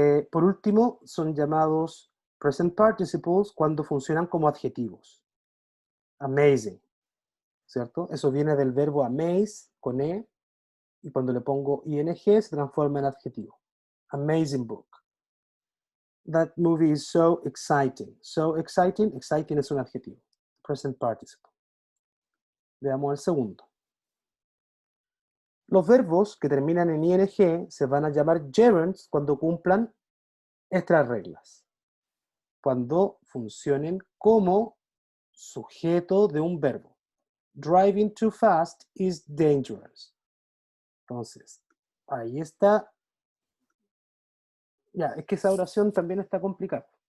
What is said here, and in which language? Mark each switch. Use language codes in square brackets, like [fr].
[es] Por último, son llamados present participles cuando funcionan como adjetivos. Amazing, ¿cierto? Eso viene del verbo amaze, con E, y cuando le pongo ing se transforma en adjetivo. [en] Amazing book. That movie is so exciting. So exciting, [es] exciting es un adjetivo. Present participle. Veamos el segundo. Los verbos que terminan en ing se van a llamar gerunds cuando cumplan estas reglas. Cuando funcionen como sujeto de un verbo. [en] Driving too fast is dangerous. [es] Entonces, ahí está. Ya, es que esa oración también está complicada.